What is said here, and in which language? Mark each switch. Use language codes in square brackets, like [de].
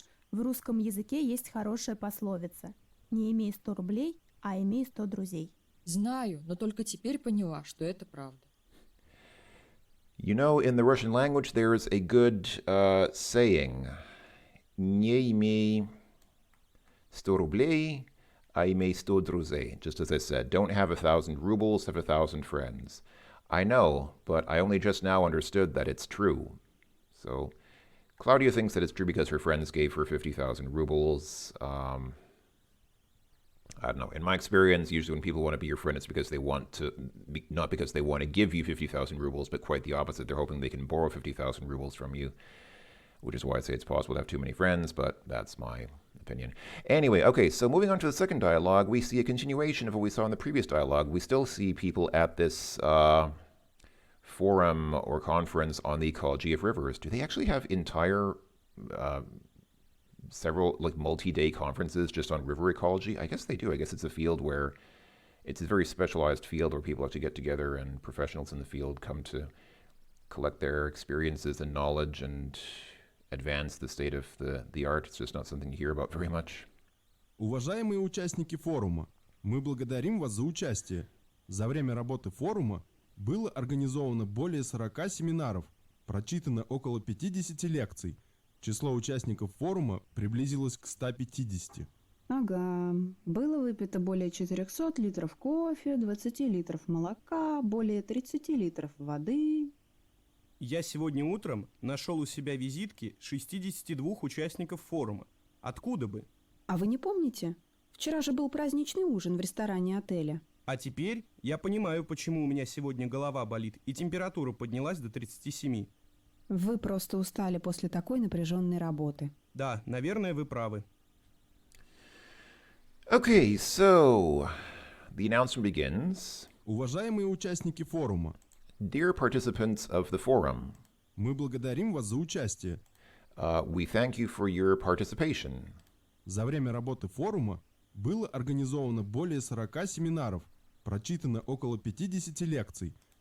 [ru] в русском языке есть хорошая пословица. Не имей 100 рублей, а имей 100 друзей. Знаю, но только теперь поняла, что это правда. [en] You know, in the Russian language, there's a good saying. [ru] Не имей 100 рублей, а имей 100 друзей. [en] Just as I said, don't have 1,000 rubles, have 1,000 friends. I know, but I only just now understood that it's true. So, Claudia thinks that it's true because her friends gave her 50,000 rubles. I don't know. In my experience, usually when people want to be your friend, it's because they want to, not because they want to give you 50,000 rubles, but quite the opposite. They're hoping they can borrow 50,000 rubles from you, which is why I say it's possible to have too many friends, but that's my opinion. Anyway, okay, so moving on to the second dialogue, we see a continuation of what we saw in the previous dialogue. We still see people at this forum or conference on the ecology of rivers. Do they actually have entire several like multi-day conferences just on river ecology? I guess they do. I guess it's a field where it's a very specialized field where people actually get together and professionals in the field come to collect their experiences and knowledge and advance the state of the art. It's just not something you hear about very much. [ru] Уважаемые участники форума, мы благодарим вас за участие. За время работы форума было организовано более 40 семинаров, прочитано около 50 лекций. Число участников форума приблизилось к 150. Ага. Было выпито более 400 литров кофе, 20 литров молока, более 30 литров воды. Я сегодня утром нашел у себя визитки 62 участников форума. Откуда бы? А вы не помните? Вчера же был праздничный ужин в ресторане отеля. А теперь я понимаю, почему у меня сегодня голова болит и температура поднялась до 37. Вы просто устали после такой напряженной работы. Да, наверное, вы правы. [en] Okay, so the announcement begins. [ru] Уважаемые участники форума, [en] Dear participants of the forum, [ru] мы благодарим вас за участие. [en] we thank you for your participation. [ru] За время работы форума было организовано более 40 семинаров, прочитано около 50 лекций.